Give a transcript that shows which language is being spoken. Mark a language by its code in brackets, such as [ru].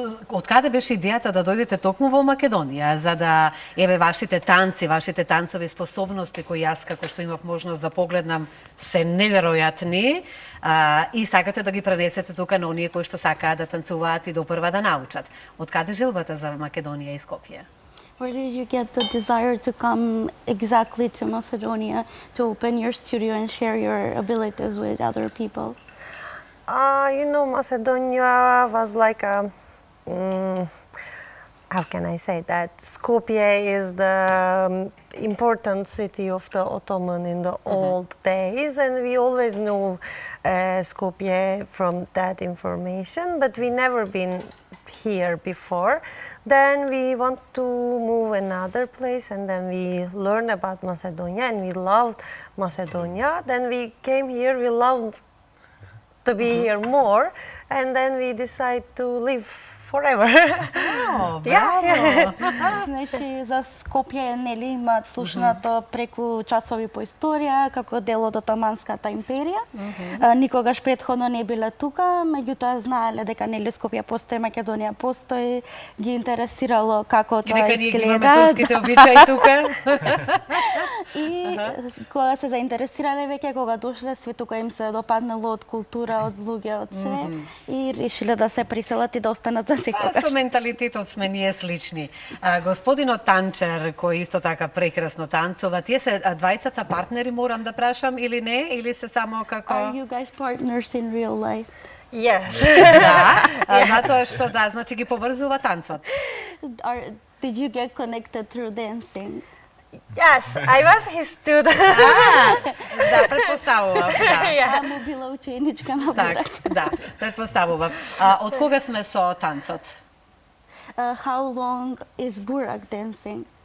[mk] Од каде беше идејата да дојдете токму во Македонија, за да еве вашите танци, вашите танцови способности кои јас како што имав можност да погледнам се неверојатни и сакате да ги пренесете тука на оние кои што сакаат да танцуваат и допрва да научат. Од каде желбата за Македонија и Скопје? [en] Where did you get the desire to come exactly to Macedonia to open your studio and share your abilities with other people? You know, Macedonia was like a, how can I say that? Skopje is the important city of the Ottoman in the old days, and we always knew Skopje from that information, but we never been here before. Then we want to move another place, and then we learn about Macedonia, and we loved Macedonia. Then we came here, we loved to be here more, and then we decide to live forever. [mk] Браво! Значи за Скопје нели имаат слушнато преку часови по историја како дел од Отоманската империја. Никогаш претходно не биле тука, меѓутоа знаеле дека нели Скопје постои, Македонија постои, ги интересирало како тоа Дека ние ги имаме изгледа. турските обичаи тука. И кога се заинтересирале веќе, кога дошле, сви тука им се допаднало од култура, од луѓе, од све и решиле да се приселат и да останат за секогаш. Со менталитетот сме ние слични. Господинот Танчер, кој исто така прекрасно танцува, тие се двајцата партнери, морам да прашам, или не? Или се само како... [en] Are you guys partners in real life? Yes. [mk] Да, затоа што да, значи ги поврзува танцот. [en] Did you get connected through dancing? Yes, I was his student. [mk] Да, предпоставував, да. Таму била ученичка на Так, Бурак. да, предпоставував. Од кога сме со танцот? [en] How long is Burak dancing?